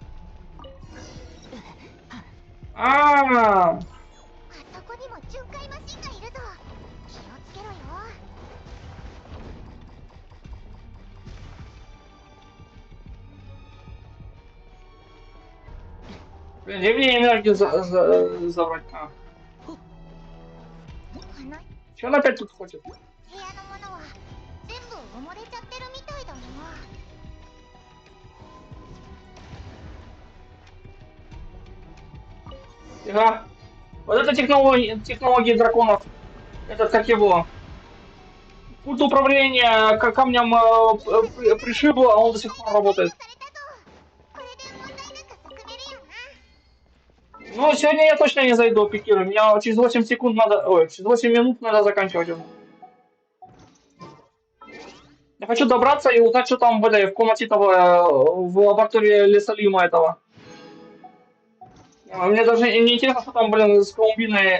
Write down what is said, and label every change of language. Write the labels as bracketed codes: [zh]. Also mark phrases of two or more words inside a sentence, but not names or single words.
[ja] А-а-а! あそこにも巡回マシンがいるぞ。気をつけろよ。 [ru] Блин, где мне энергию забрать? Че он опять тут хочет? [ja] 部屋のものは全部埋もれちゃってるみたいだな。 [ru] Ага. Вот это технологии драконов. Этот, как его? Пульт управления камнем пришибло, а он до сих пор работает. [ja] これで問題なく進めるよな。 [ru] Ну, сегодня я точно не зайду, пикирую. Меня через 8 секунд надо... Ой, через 8 минут надо заканчивать уже. Я хочу добраться и узнать, что там в комнате того, в лаборатории Лесолима этого. Мне даже не интересно, что там, блин, с Колумбиной...